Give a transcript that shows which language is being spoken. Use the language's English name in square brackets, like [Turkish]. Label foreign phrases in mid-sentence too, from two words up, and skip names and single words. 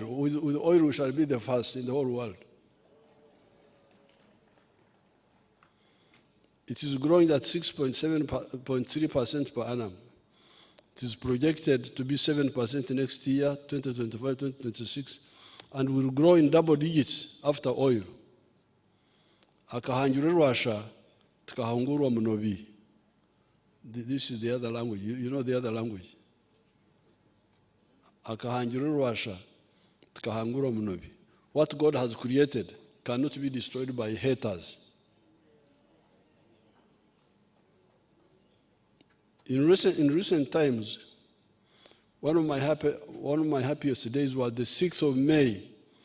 [English] With oil, we shall be the first in the whole world. It is growing at 6.3% per annum. It is projected to be 7% next year, 2025, 2026, and will grow in double digits after oil. [Nyankole] Akahanjure Russia, tukahungurwa munobi. [English] This is the other language. You know the other language. [Nyankole] Akahanjure Russia, tukahungurwa munobi. [English] What God has created cannot be destroyed by haters. In recent times, one of my happiest days was the 6th of May,